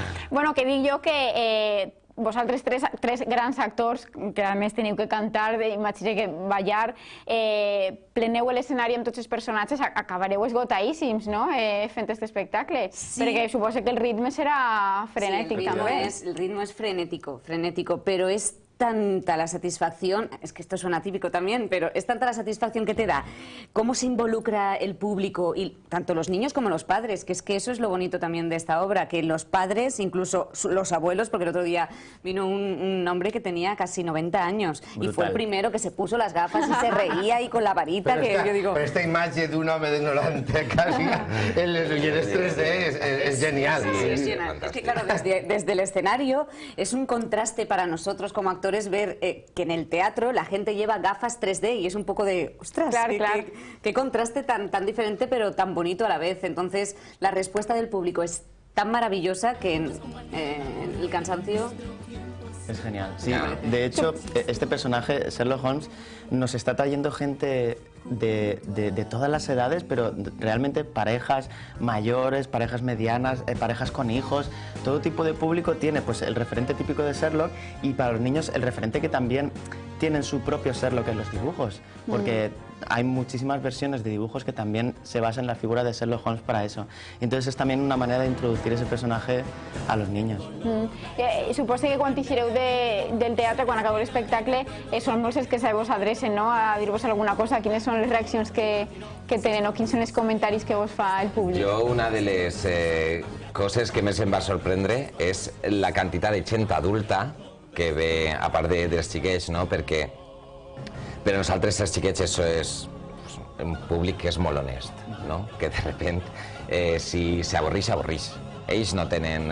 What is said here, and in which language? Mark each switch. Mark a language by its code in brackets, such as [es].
[ca] Bueno, que dic jo que vosaltres tres grans actors, que a més teniu que cantar, imagina que ballar, pleneu l'escenari amb tots els personatges, acabareu esgotadíssims, no?, fent aquest espectacle. Perquè suposo que el ritme serà frenètic també. [es] El ritmo es frenético, pero es tanta la satisfacción, es que esto suena típico también, pero es tanta la satisfacción que te da cómo se involucra el público, y tanto los niños como los padres, que es que eso es lo bonito también de esta obra, que los padres, incluso los abuelos, porque el otro día vino un hombre que tenía casi 90 años. Brutal. Y fue el primero que se puso las gafas y se reía y con la varita, yo digo... Pero esta [ca] imatge d'un home de 90 casi en les ulleres 3D es genial. [es] Es que claro, desde el escenario es un contraste para nosotros como actores ver que en el teatro la gente lleva gafas 3D y es un poco de, ostras, qué contraste tan diferente pero tan bonito a la vez. Entonces la respuesta del público es tan maravillosa que el cansancio... Es genial, sí. De hecho, este personaje, Sherlock Holmes, nos está trayendo gente de todas las edades, pero realmente parejas mayores, parejas medianas, parejas con hijos, todo tipo de público tiene pues el referente típico de Sherlock, y para los niños el referente que también tienen su propio Sherlock en los dibujos, porque hay muchísimas versiones de dibujos que también se basan en la figura de Sherlock Holmes para eso. Entonces es también una manera de introducir ese personaje a los niños. [ca] Suposo que quan eixireu del teatre, quan acabeu l'espectacle, són molts els que se vos adrecen, no?, a dir-vos alguna cosa. Quines són les reaccions que tenen, o quins són els comentaris que vos fa el públic? Jo, una de les coses que més em va sorprendre és la quantitat de gent adulta que ve, a part dels xiquets, no?, perquè per a nosaltres els xiquets això és un públic que és molt honest, no?, que [es] de repente [ca] si s'avorrix, s'avorrix. Ells no tenen...